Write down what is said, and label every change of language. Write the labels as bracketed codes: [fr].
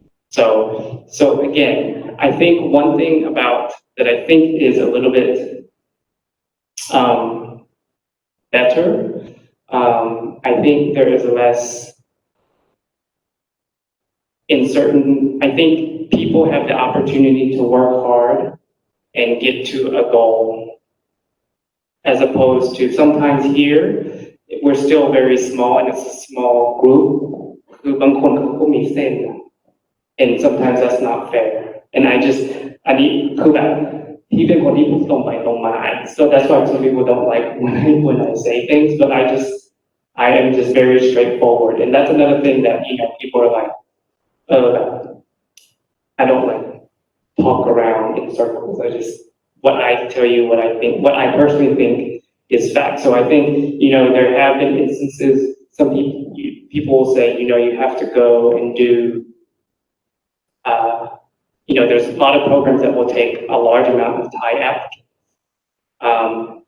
[en] So again, I think one thing that I think is a little bit better, I think there is less I think people have the opportunity to work hard and get to a goal, as opposed to sometimes here, we're still very small and it's a small group. [th] คือบางคนเขาก็มีเส้น [en] and sometimes that's not fair. And [th] อันนี้คือแบบที่เป็นคนที่พูดตรงไปตรงมา [en] so that's why some people don't like when I say things, but I am just very straightforward. And that's another thing that, people are like, I don't talk around in circles. What I tell you, what I personally think is fact. So I think, there have been instances, some people will say, you have to go and do, there's a lot of programs that will take a large amount of Thai applicants.